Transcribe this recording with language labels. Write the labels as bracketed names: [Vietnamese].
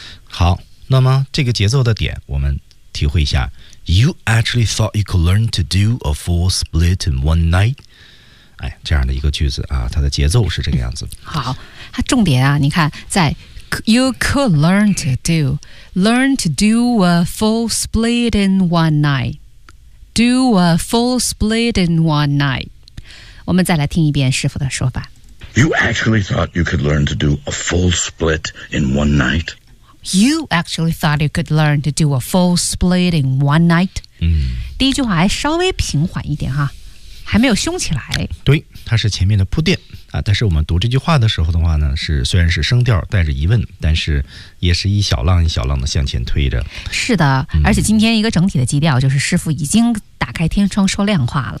[Chinese] 好，那么这个节奏的点我们体会一下。 [English] You actually thought you could learn to do a full split in one night。 [Chinese] 哎，这样的一个句子啊，它的节奏是这个样子。好，它重点啊，你看在 [English] you could learn to do learn to do a full split in one night do a full split in one night。 [Chinese] 我们再来听一遍师傅的说法。 [English] You actually thought you could learn to do a full split in one night You actually thought you could learn to do a full split in one night、嗯、 [Chinese] 第一句话还稍微平缓一点哈，还没有凶起来。对，它是前面的铺垫啊。但是我们读这句话的时候的话呢，是虽然是声调带着疑问，但是也是一小浪一小浪的向前推着。是的、嗯、而且今天一个整体的基调就是师父已经打开天窗说亮话了。